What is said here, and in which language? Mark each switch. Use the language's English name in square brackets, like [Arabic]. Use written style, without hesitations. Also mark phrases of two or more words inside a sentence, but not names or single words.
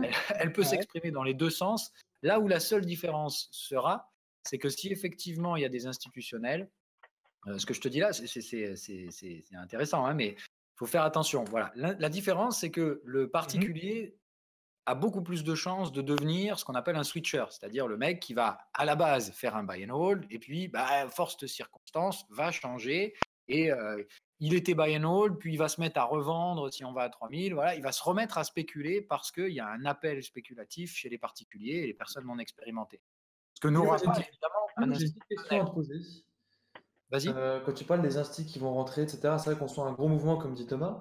[French] Elle peut s'exprimer dans les deux sens. Là où la seule différence sera, c'est que si effectivement il y a des institutionnels, ce que je te dis là, c'est intéressant, hein, mais il faut faire attention. Voilà. La différence, c'est que le particulier a beaucoup plus de chances de devenir ce qu'on appelle un switcher, c'est-à-dire le mec qui va à la base faire un [English] buy and hold [French] et puis, force de circonstances, va changer et il était [English] buy and hold, [French] puis il va se mettre à revendre si on va à 3000, voilà, il va se remettre à spéculer parce qu'il y a un appel spéculatif chez les particuliers et les personnes non expérimentées. Ce que n'aura pas évidemment un j'ai une petite question à te institutionnel. poser. Vas-y. Quand tu parles des instis qui vont rentrer, etc., c'est vrai qu'on sent un gros mouvement, comme dit Thomas.